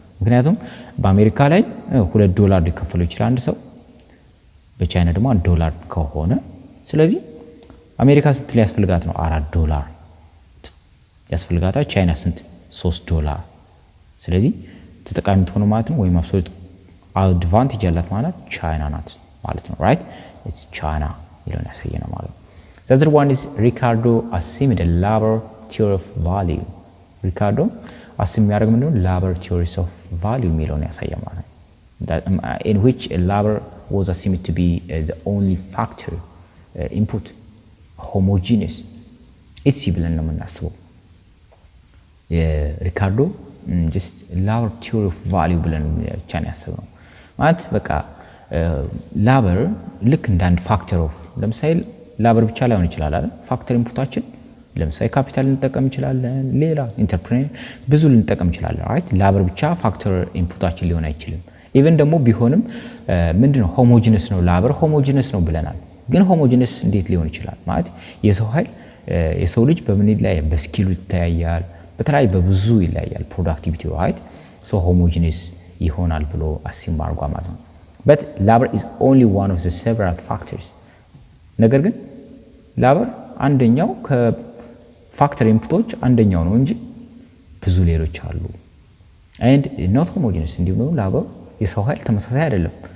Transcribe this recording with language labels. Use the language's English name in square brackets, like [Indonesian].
[Amharic] ምክንያቱም በአሜሪካ ላይ $2 ሊከፈለው ይችላል አንድ ሰው, በቻይና ደግሞ $1 ከሆነ ስለዚህ አሜሪካ ስንት ሊያስፈልጋት ነው? $4 ያስፈልጋታል. ቻይና ስንት? $3. ስለዚህ ተጠቃሚ ሆኖ ማለት ነው ወይም አብሶሉት አድቫንቴጅ ያላት ማለት ቻይና ናት ማለት ነው, [English] right? it's China [Amharic] ይለውን ያሳየናል ማለት ነው. [English] the other one is Ricardo assumed a labor theory of value. Ricardo assume [Amharic] ያደርግ ምንድነው [English] labor theories of value [Amharic] የሚለውን ያሳያል ማለት ነው. [English] that in which a labor was assumed to be the only factor input homogeneous it's [Amharic] ብለን ነው የምናስበው. የሪካርዶ [English] just labor theory of value [Amharic] ብለን ብቻ ነው ያሰብነው ማለት በቃ labor ልክ እንደ አንድ ፋክተር ኦፍ ለምሳሌ labor ብቻ ላይሆን ይችላል አይደል? ፋክተር ኢንፑታችን ለምሳሌ ካፒታል ልንጠቀም እንችላለን, ሌላ ኢንተርፕሬነር ብዙ ልንጠቀም እንችላለን, [English] right? [Amharic] labor ብቻ ፋክተር ኢንፑታችን ሊሆን አይችልም. ኢቭን ደግሞ ቢሆንም ምንድነው homogeneous ነው labor homogeneous ነው ብለናል. ግን homogeneous እንዴት ሊሆን ይችላል ማለት የሰው ኃይል የሰው ልጅ በምን ላይ በስኪሉ ይተያያል, በተለይ በብዙ ይለያያል ፕሮዳክቲቪቲ, [English] right? so [Amharic] homogeneous ይሆናል ብሎ አሲም አርጓ ማለት ነው. [English] but labor is only one of the several factors. [Amharic] ነገር ግን labor አንደኛው ከፋክተር ኢንፑቶች አንደኛው ነው እንጂ ብዙ ሌሎች አሉ. [English] and not homogeneous [Amharic] እንዲሁ ነው labor የሰው ኃይል ተመሳሳይ አይደለም.